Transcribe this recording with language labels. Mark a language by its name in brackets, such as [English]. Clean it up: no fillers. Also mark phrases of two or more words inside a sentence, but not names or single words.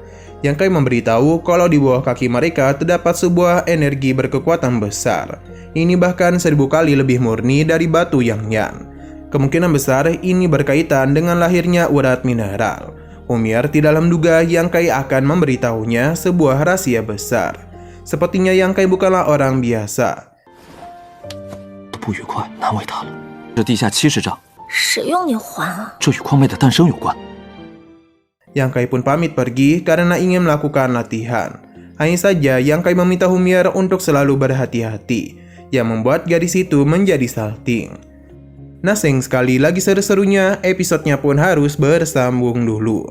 [Indonesian] Yang Kai memberitahu kalau di bawah kaki mereka terdapat sebuah energi berkekuatan besar. Ini bahkan 1000 kali lebih murni dari batu Yang Yan. Kemungkinan besar ini berkaitan dengan lahirnya urat mineral. Humi'er tidaklah menduga Yang Kai akan memberitahunya sebuah rahasia besar. Sepertinya Yang Kai bukanlah orang biasa. [Chinese] 不愉快难为他了。这地下70丈，谁用你还啊？这与矿妹的诞生有关。 [Indonesian] Yang Kai pun pamit pergi karena ingin melakukan latihan. Hanya saja Yang Kai meminta Humi'er untuk selalu berhati-hati, yang membuat gadis itu menjadi salting. Nah, sayang sekali lagi seru-serunya, episodenya pun harus bersambung dulu.